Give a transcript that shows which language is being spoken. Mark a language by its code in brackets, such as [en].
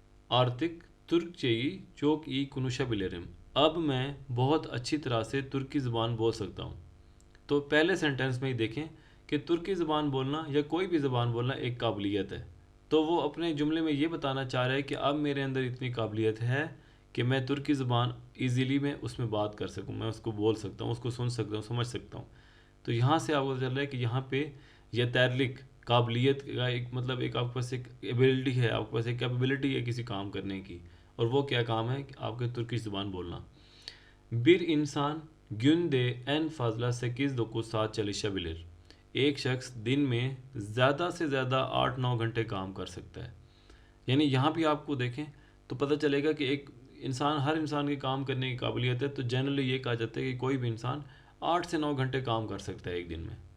[tr] Artık Türkçeyi çok iyi konuşabilirim. [hi] अब मैं बहुत अच्छी तरह से तुर्की ज़बान बोल सकता हूँ। तो पहले सेंटेंस में ही देखें कि तुर्की ज़बान बोलना या कोई भी ज़बान बोलना एक काबिलियत है। तो वो अपने जुमले में ये बताना चाह रहा है कि अब मेरे अंदर इतनी काबिलियत है कि मैं तुर्की ज़बान ईज़िली मैं उसमें बात कर सकूँ, मैं उसको बोल सकता हूँ, उसको सुन सकता हूँ, समझ सकता हूँ। तो यहाँ से आपको चल रहा है कि यहाँ पे यह तैरलिक काबिलियत का एक मतलब, एक आपके पास एक एबिलिटी है, आपके पास एक कैपेबिलिटी है किसी काम करने की। और वो क्या काम है कि आपके तुर्की ज़बान बोलना। [tr] Bir insan günde en fazla 8-9 saat çalışabilir. [hi] एक शख्स दिन में ज़्यादा से ज़्यादा 8-9 घंटे काम कर सकता है। यानी यहाँ भी आपको देखें तो पता चलेगा कि एक इंसान, हर इंसान के काम करने की काबिलियत है। तो जनरली ये कहा जाता है कि कोई भी इंसान 8 से 9 घंटे काम कर सकता है एक दिन में।